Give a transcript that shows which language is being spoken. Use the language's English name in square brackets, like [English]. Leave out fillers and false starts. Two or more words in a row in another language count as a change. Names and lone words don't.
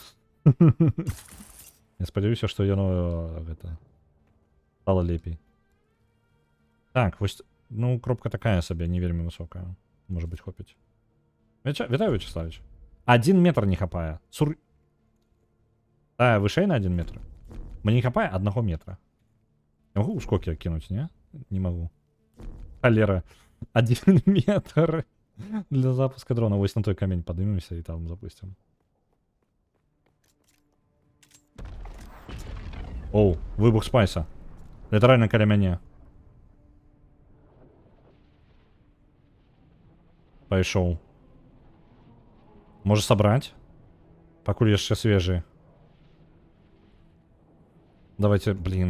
[Belarusian] Я спадзяюся, што яно... гэта... стала лепей. Так, вось... Ну, кропка такая сабе, не вельмі высокая. Можа быць, хопіць. Вітаю, Вячеславович. 1 метр не хапае. Вышэй на 1 метр. Мне не хапае 1 метра. [Russian] Я могу ускоки кинуть, не? Не могу. Холера. 1 метр для запуска дрона. Вось на той камень поднимемся и там запустим. Оу, [Belarusian] выбух спайса. Літаральна каля мяне. Пайшоў. Можа сабраць? Пакуль яшчэ свежы. [Russian] Давайте, блин.